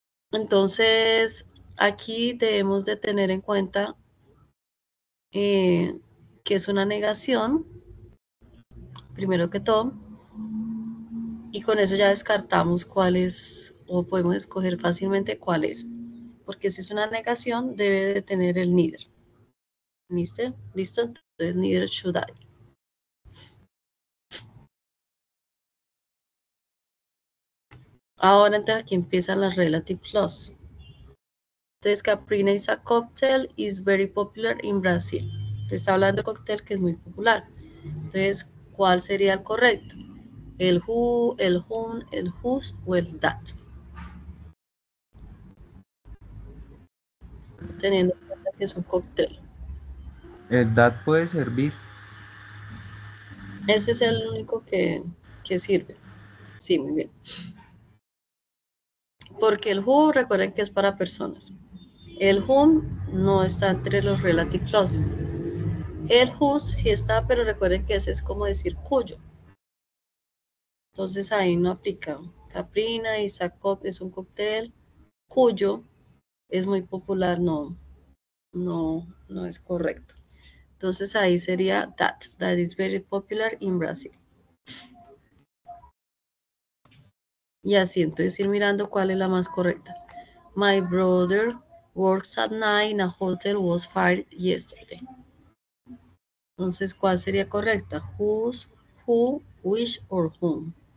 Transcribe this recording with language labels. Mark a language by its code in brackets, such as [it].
[es] Entonces, aquí debemos de tener en cuenta que es una negación, primero que todo, y con eso ya descartamos cuál es, o podemos escoger fácilmente cuál es, porque si es una negación debe de tener el neither. ¿Listo? [en] Entonces neither should I. [es] Ahora entonces aquí empiezan las relative clause. [en] Entonces Caprina is a cocktail is very popular in Brazil. [es] Te está hablando de cóctel que es muy popular. Entonces, ¿cuál sería el correcto? El who, el whom, el whose o el that. teniendo en cuenta que es un cóctel. That puede servir. Ese es el único que sirve. Sí, muy bien. Porque el who, recuerden que es para personas. El whom no está entre los relative clauses. El whose sí está, pero recuerden que ese es como decir cuyo. Entonces ahí no aplica. Caprina y Sacop es un cóctel cuyo es muy popular, no es correcto. Entonces ahí sería [en] that is very popular in Brazil. [es] Y así, entonces ir mirando cuál es la más correcta. [en] My brother works at night in a hotel was fired yesterday. [es] Entonces, ¿cuál sería correcta? Whose, who, which, or whom.